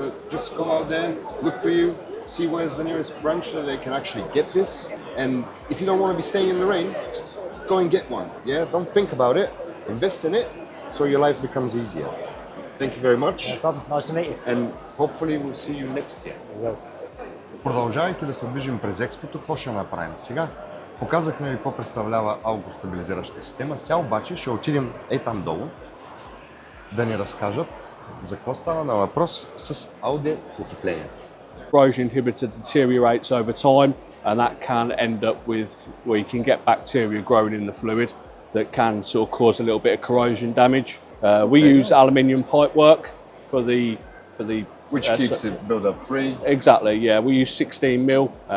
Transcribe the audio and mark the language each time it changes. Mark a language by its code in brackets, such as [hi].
[en] Just go out there, look for you, see where's the nearest branch that they can actually get this. And if you don't want to be staying in the rain, go and get one. Yeah, don't think about it. Invest in it so your life becomes easier. Thank you very much, No problem. Nice to meet you. and hopefully we'll see you next year. We will. [bg] Продължавайки да се движим през експото, какво ще направим сега? Показахме ви какво представлява алгостабилизиращата система. Сега обаче ще отидем там долу да ни разкажат за какво става на въпрос с аудиопотеплението. [en] Corrosion inhibitor deteriorates over time, and that can end up with where you can get bacteria growing in the fluid that can sort of cause a little bit of corrosion damage. We use aluminium pipework for the Which keeps the build-up free. Exactly, yeah. We use 16 mil.